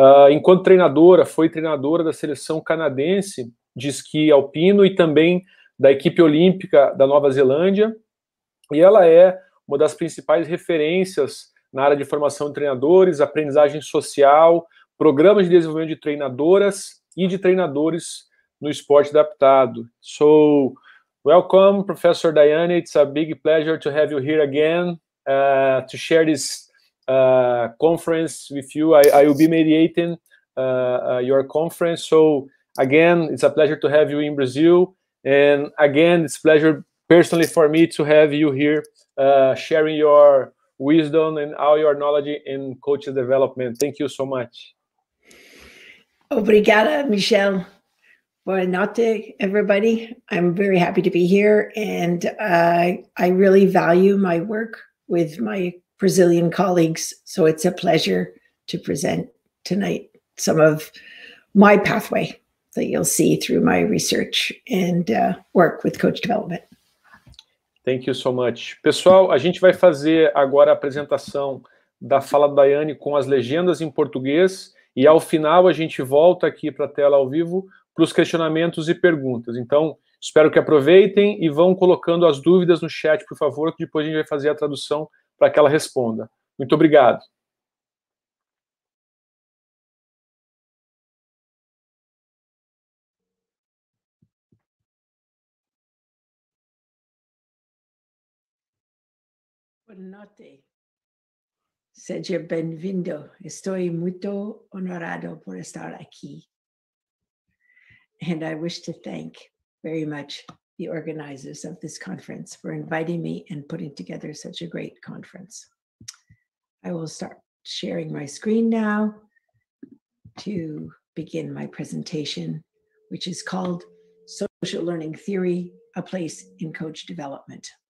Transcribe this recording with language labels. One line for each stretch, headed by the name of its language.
Portuguese: Enquanto treinadora, foi treinadora da seleção canadense de esqui alpino e também da equipe olímpica da Nova Zelândia. E ela é uma das principais referências na área de formação de treinadores, aprendizagem social, programas de desenvolvimento de treinadoras e de treinadores no esporte adaptado.
English: So, welcome, Professor Diane. It's a big pleasure to have you here again to share this conference with you. I will be mediating your conference. So again, it's a pleasure to have you in Brazil. And again, it's a pleasure personally for me to have you here sharing your wisdom and all your knowledge in coaching development. Thank you so much.
Portuguese: Obrigada, Michelle. Boa noite, everybody.
English: I'm very happy to be here, and I really value my work with my Brazilian colleagues, so it's a pleasure to present tonight some of my pathway that you'll see through my research and work with coach development. Thank you so much.
Portuguese: Pessoal, a gente vai fazer agora a apresentação da fala da Diane com as legendas em português e ao final a gente volta aqui para a tela ao vivo para os questionamentos e perguntas. Então, espero que aproveitem e vão colocando as dúvidas no chat, por favor, que depois a gente vai fazer a tradução para que ela responda. Muito obrigado. Boa noite. Seja bem-vindo. Estou muito honorado por estar aqui.
English: And I wish to thank very much the organizers of this conference for inviting me and putting together such a great conference. I will start sharing my screen now to begin my presentation, which is called Social Learning Theory, a Place in Coach Development.